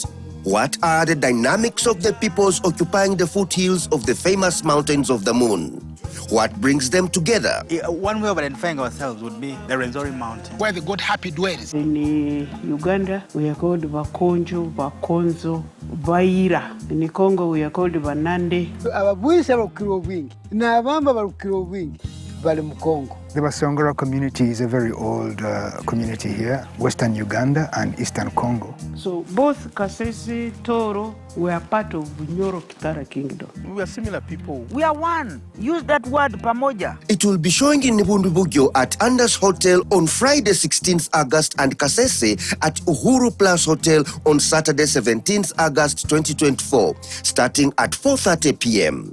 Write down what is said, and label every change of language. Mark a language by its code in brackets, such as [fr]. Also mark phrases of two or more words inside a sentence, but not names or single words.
[en] What are the dynamics of the peoples occupying the foothills of the famous mountains of the moon? What brings them together? One way of identifying ourselves would be the Rwenzori mountain, Where the God happy dwells. In Uganda, we are called Bakonjo, Bakonzo, Baira. In Congo, we are called Banande. [koo] Ababuisa barukiro bwingi n'abamba barukiro bwingi bali mu Congo. [en] The Basongora community is a very old community here, Western Uganda and Eastern Congo. So both Kasese, Toro, were part of Nyoro Kitara Kingdom. We are similar people. we are one. Use that word, pamoja. It will be showing in Nibundubugyo at Anders Hotel on Friday 16th August and Kasese at Uhuru Plus Hotel on Saturday 17th August 2024, starting at 4:30 p.m.